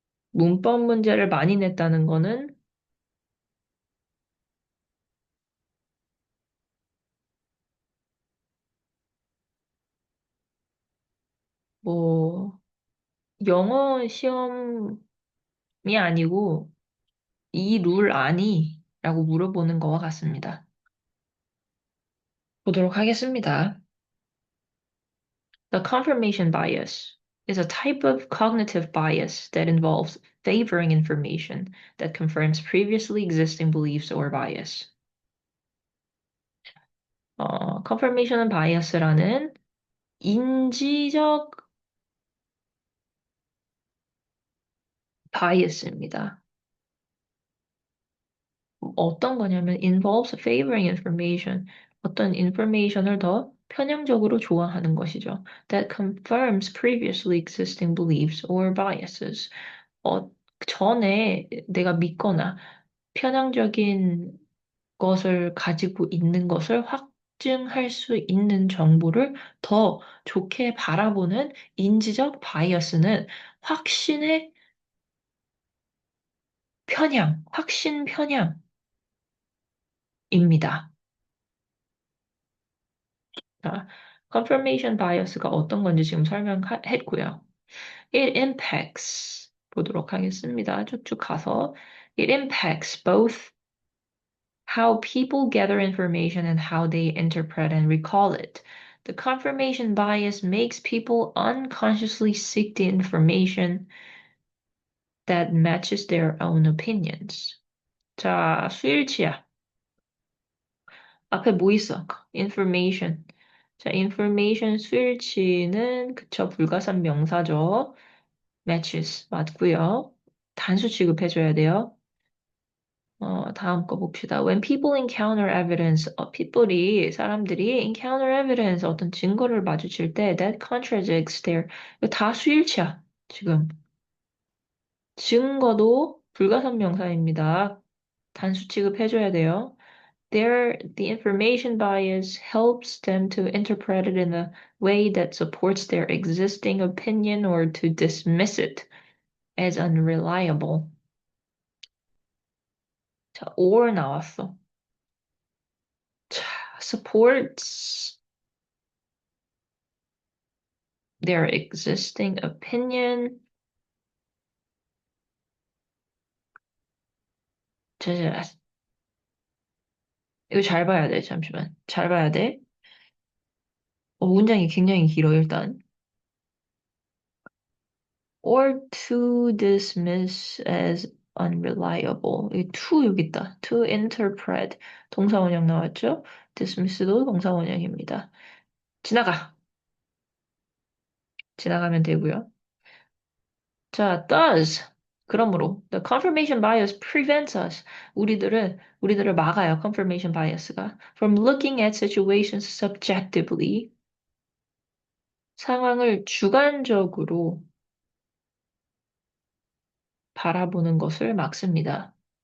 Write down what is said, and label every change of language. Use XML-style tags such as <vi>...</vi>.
<ko>문법 문제를 많이 냈다는 거는 뭐 영어 시험이 아니고 이 룰 아니? 라고 물어보는 거와 같습니다. 보도록 하겠습니다.</ko> <en>The confirmation bias is a type of cognitive bias that involves favoring information that confirms previously existing beliefs or bias.</en> <ko>confirmation bias라는 인지적 bias입니다. 어떤 거냐면</ko> <en>involves favoring information,</en> <ko>어떤 information을 더 편향적으로 좋아하는 것이죠.</ko> <en>That confirms previously existing beliefs or biases.</en> <ko>어, 전에 내가 믿거나 편향적인 것을 가지고 있는 것을 확증할 수 있는 정보를 더 좋게 바라보는 인지적 바이어스는 확신의 확신 편향입니다. 자, confirmation bias가 어떤 건지 지금 설명했고요.</ko> <en>It impacts</en> <ko>보도록 하겠습니다. 쭉쭉 가서</ko> <en>It impacts both how people gather information and how they interpret and recall it. The confirmation bias makes people unconsciously seek the information that matches their own opinions.</en> <ko>자, 수일치야. 앞에 뭐 있어? information. 자, information 수일치는 그쵸, 불가산 명사죠. matches 맞고요. 단수 취급해줘야 돼요. 다음 거 봅시다.</ko> <en>When people encounter evidence,</en> <ko>사람들이</ko> <en>encounter evidence,</en> <ko>어떤 증거를 마주칠 때</ko> <en>that contradicts their,</en> <ko>이거 다 수일치야, 지금. 증거도 불가산 명사입니다. 단수 취급해줘야 돼요.</ko> <en>The information bias helps them to interpret it in a way that supports their existing opinion or to dismiss it as unreliable.</en> <ko>자, or 나왔어.</ko> <en>supports their existing opinion.</en> <ko>자, 자, 이거 잘 봐야 돼. 잠시만. 잘 봐야 돼. 문장이 굉장히 길어, 일단.</ko> <en>Or to dismiss as unreliable.</en> <ko>이 to 여기 있다.</ko> <en>To interpret.</en> <ko>동사원형 나왔죠? dismiss도 동사원형입니다. 지나가. 지나가면 되고요. 자, does. 그러므로</ko> <en>the confirmation bias prevents us.</en> <ko>우리들을 막아요.</ko> <en>confirmation bias가 from looking at situations subjectively.</en> <ko>상황을 주관적으로 바라보는 것을 막습니다.</ko>